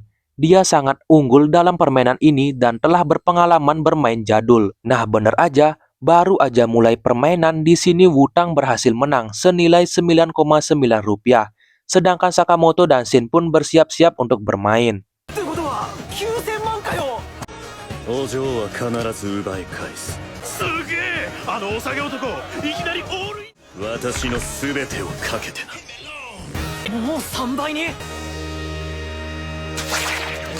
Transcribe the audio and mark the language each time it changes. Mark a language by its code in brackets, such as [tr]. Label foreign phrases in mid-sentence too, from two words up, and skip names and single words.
[id] Dia sangat unggul dalam permainan ini dan telah berpengalaman bermain jadul. Nah, bener aja. Baru aja mulai permainan, di sini Wutang berhasil menang senilai 9,9 rupiah. Sedangkan Sakamoto dan Shin pun bersiap-siap untuk bermain. [ja] ってことは9000万かよ。お嬢は必ず奪い返すすげえあのお下げ男いきなりオールイン私の全てをかけてなもう3倍に。